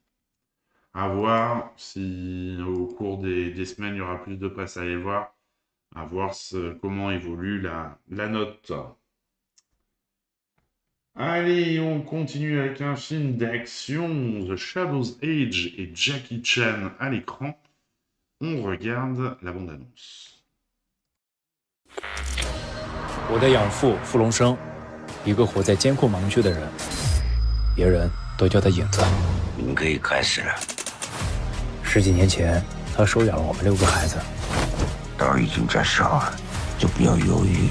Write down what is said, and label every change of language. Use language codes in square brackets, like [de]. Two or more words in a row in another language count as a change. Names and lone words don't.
[fr] À voir si au cours des semaines, il y aura plus de presse à aller voir, à voir comment évolue la note. Allez, on continue avec un film d'action, The Shadow's Age et Jackie Chan à l'écran. On regarde la bande-annonce. [zh] 我的养父傅龙生，一个活在监控盲区的人，别人都叫他影子。你们可以开始了。10几年前，他收养了我们6个孩子。刀已经在手了，就不要犹豫。